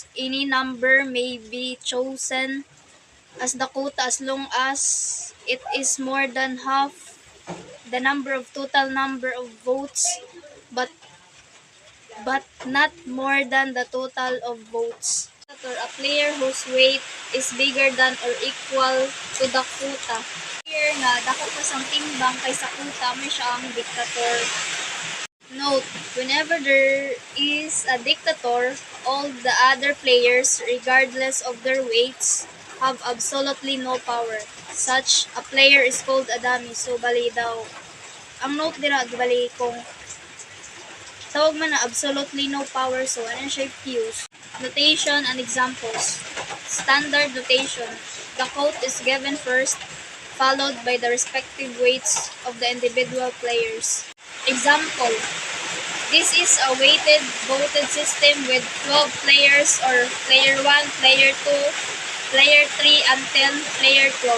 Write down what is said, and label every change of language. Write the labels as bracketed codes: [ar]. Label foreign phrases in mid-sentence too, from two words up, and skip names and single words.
[en] Any number may be chosen as the quota as long as it is more than half the total number of votes, but not more than the total of votes. A player whose weight is bigger than or equal to the quota. [hil] Player nga dako pa sang timbang kaysa quota, may siya ang dictator. [en] Note, whenever there is a dictator, all the other players, regardless of their weights, have absolutely no power. Such a player is called a dummy. So, [hil] bali daw, ang note dira, bali kung tawag man na [en] absolutely no power, [hil] so ano siya fuse. [en] Notation and examples. Standard notation. The quote is given first, followed by the respective weights of the individual players. Example. This is a weighted voted system with 12 players, or player 1, player 2, player 3 until player 12.